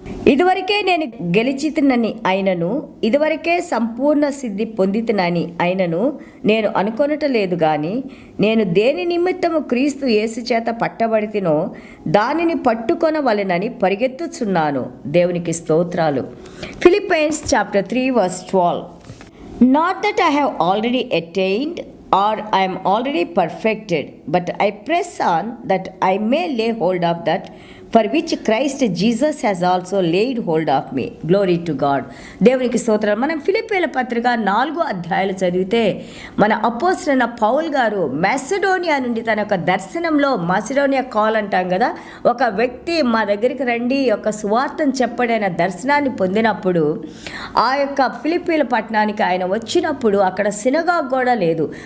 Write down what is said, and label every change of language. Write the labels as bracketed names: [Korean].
[Telugu] ఇదివరకే నేను గెలిచితినని అయినను, ఇదివరకే సంపూర్ణ సిద్ధి పొందితినని అయినను నేను అనుకొనటలేదు గాని, నేను దేని నిమిత్తము క్రీస్తు యేసు చేత పట్టబడితినో దానిని పట్టుకొనవలెనని పరిగెత్తుచున్నాను. దేవునికి స్తోత్రాలు. Philippines chapter 3 verse 12. [English] Not that I have already attained or I am already perfected, but I press on that I may lay hold of that for which Christ Jesus has also laid hold of me. Glory to God. [Telugu] దేవునికి స్తోత్రం. మనం ఫిలిప్పీల పత్రిక 4 అధ్యాయాలు చదివితే మన అపోస్తలుడైన Paul గారు Macedonia నుండి తన యొక్క దర్శనంలో, మాసిడోనియా కాల్ అంటాం కదా, ఒక వ్యక్తి మా దగ్గరికి రండి ఒక సువార్తను చెప్పడైన దర్శనాన్ని పొందినప్పుడు ఆ యొక్క ఫిలిప్పీల పట్టణానికి ఆయన వచ్చినప్పుడు అక్కడ సినగాగ్ కూడా లేదు.